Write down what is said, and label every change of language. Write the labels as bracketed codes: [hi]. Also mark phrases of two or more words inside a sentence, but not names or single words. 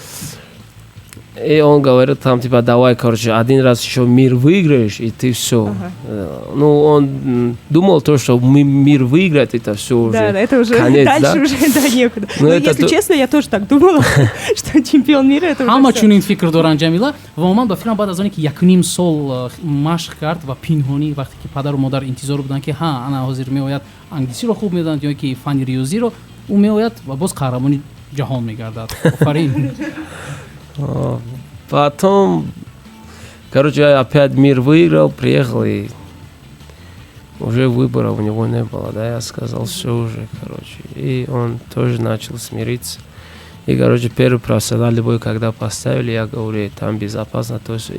[ru] И он говорит там, типа, давай, короче, один раз еще мир выиграешь, и ты все. Ну, он думал то, что мир выиграет, это все уже. Да, это уже конец, дальше да? уже да, некуда. Ну, Но это если то- честно, я тоже так думала, что чемпион мира это [tg] ҳама [ru] уже всё. [tg] чунин фикр доранд ҷамила ва ман ба фикрам баъд аз оне ки 1.5 сол машқ кард ва пинҳонӣ вақте ки падару модар интизор буданд ки ҳа ана ҳозир меояд англисиро хуб медонад ё ки фани риёзиро ӯ меояд ва боз қаҳрамони ҷаҳон мегардад. Офарин. [ru] Потом, короче, я опять мир выиграл, приехал, и уже выбора у него не было, да, я сказал, все уже, короче. И он тоже начал смириться. И, короче, первый профессиональный бой, когда поставили, я говорю, там безопасно, то есть.